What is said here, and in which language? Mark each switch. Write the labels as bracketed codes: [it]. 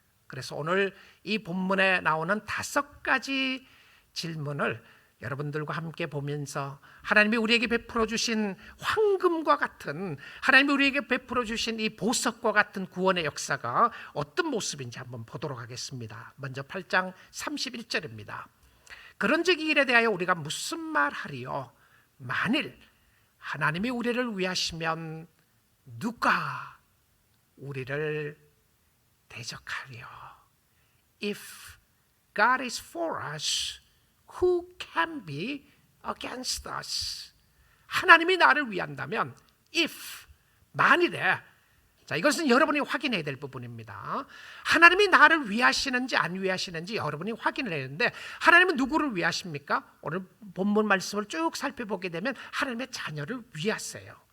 [ko] 그래서 오늘 이 본문에 나오는 5가지 질문을 여러분들과 함께 보면서 하나님이 우리에게 베풀어 주신 황금과 같은, 하나님이 우리에게 베풀어 주신 이 보석과 같은 구원의 역사가 어떤 모습인지 한번 보도록 하겠습니다. 먼저 8장 31절입니다. 그런즉 이 일에 대하여 우리가 무슨 말하리요? 만일 하나님이 우리를 위하시면 누가 우리를 대적하리요? [en] If God is for us, who can be against us? [ko] 하나님이 나를 위한다면 if, 만일에, 자, 이것은 여러분이 확인해야 될 부분입니다. 하나님이 나를 위하시는지 안 위하시는지 여러분이 확인을 해야 되는데, 하나님은 누구를 위하십니까? 오늘 본문 말씀을 쭉 살펴보게 되면 하나님의 자녀를 위하세요.